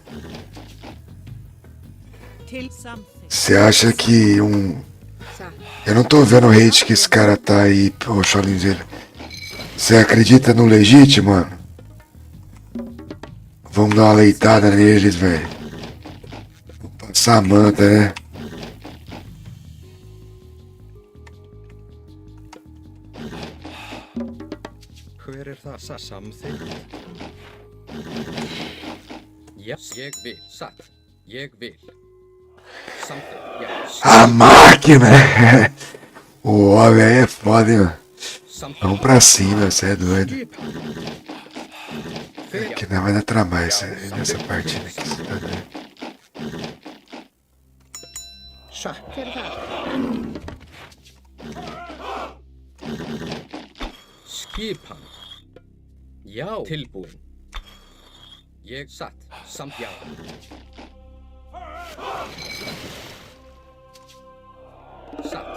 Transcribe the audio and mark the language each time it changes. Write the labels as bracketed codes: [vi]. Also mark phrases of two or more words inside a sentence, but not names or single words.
[pt] Você acha que Eu não tô vendo o hate que esse cara tá aí, pô, Shaulinzeira. Você acredita no legítimo, mano? Vamos dar uma leitada neles, velho. Vamos passar a manta, né? [is] Hver er það? Samþykkt. Já, ég vil. Satt. Ég vil. Samþykkt. Já. [pt] A máquina! O homem aí é foda, hein, mano? Vamos pra cima, você é doido. Que não vai dar trabalho nessa partida aqui, você tá doido. [is] Hver er það? Skipan. Já. Tilbúin. Ég satt. Samt já. Satt.